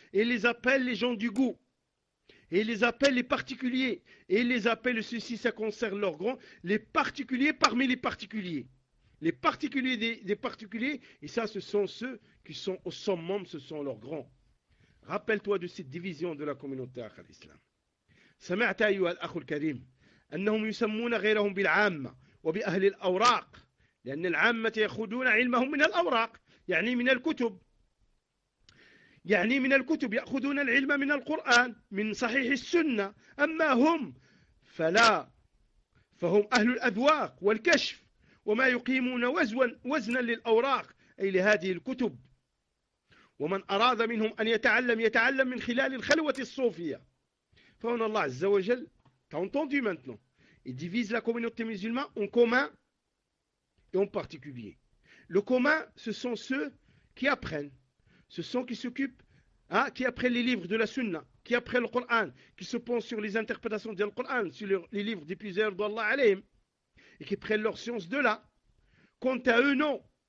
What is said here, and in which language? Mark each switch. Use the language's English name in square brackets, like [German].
[French] Et ils les appellent les gens du goût. Et ils les appellent les particuliers. Et ils les appellent, ceci, ça concerne leur grand, les particuliers parmi les particuliers. Les particuliers des particuliers, et ça, ce sont ceux qui sont au summum, ce sont leurs grands. Rappelle-toi de cette division de la communauté à l'islam. [Arabic] سمعت أيها الأخ الكريم أنهم يسمون غيرهم بالعامة وبأهل الأوراق لأن العامة يأخذون علمهم من الأوراق يعني من الكتب يعني من الكتب يأخذون العلم من القرآن من صحيح السنة أما هم فلا فهم أهل الأذواق والكشف وما يقيمون وزنا للأوراق أي لهذه الكتب ومن أراد منهم أن يتعلم يتعلم من خلال الخلوة الصوفية. فهنا الله عز وجل تنتظر منتنا [French] il divise la communauté musulmane en commun et en particulier. Le commun, ce sont ceux qui apprennent, ce sont qui s'occupent, hein, qui apprennent les livres de la Sunna, qui apprennent le Coran, qui se penchent sur les interprétations du Coran, sur les livres des puiseurs d'Allah alayhim, et qui prennent leur science de là. Quant à eux, non.